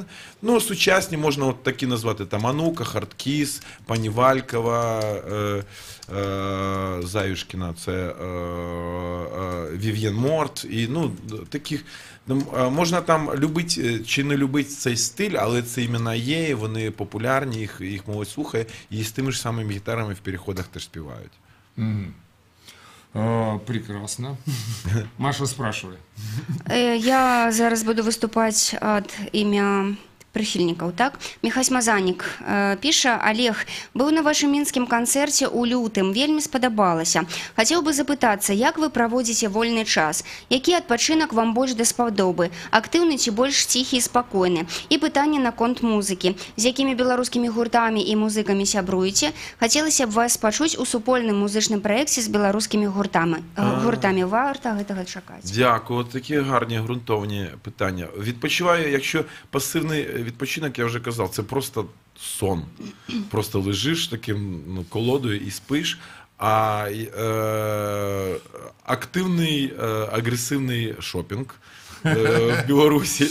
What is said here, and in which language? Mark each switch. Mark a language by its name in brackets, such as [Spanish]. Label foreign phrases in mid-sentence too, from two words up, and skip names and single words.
[Ukrainian] Ну, сучасні можна от такі назвати, там, Анука, Хардкіс, пані Валькова, Заюшкіна, це Вів'єн Морт, і, ну, таких, можна там любити чи не любити цей стиль, але це імена є, вони популярні, їх молодь слухає, і з тими ж самими гітарами в переходах теж співають. [Russian] Прекрасно. Маша, спрашивай. [Belarusian] Я зараз буду выступаць ад імя прыхільнікаў, так? Міхась Мазанік піша: Олег, быў на вашым мінскім канцэрце ў лютым, вельмі спадабалася. Хацеў бы запытацца, як вы праводзіце вольны час? Які адпачынак вам больш даспадобы? Актыўны ці больш ціхі і спакойны? І пытанне наконт музыкі. З якімі беларускімі гуртамі і музыкамі сябруеце? Хацелася б вас пачуць у супольным музычным праекце з беларускімі гуртамі. Варта гэтага чакаць. [Ukrainian] Дякую, такі гарні, ґрунтовні питання. Відпочиваю, якщо пасивний відпочинок, я вже казав, це просто сон. Просто лежиш таким, ну, колодою і спиш. А активний, агресивний шопінг, в Білорусі.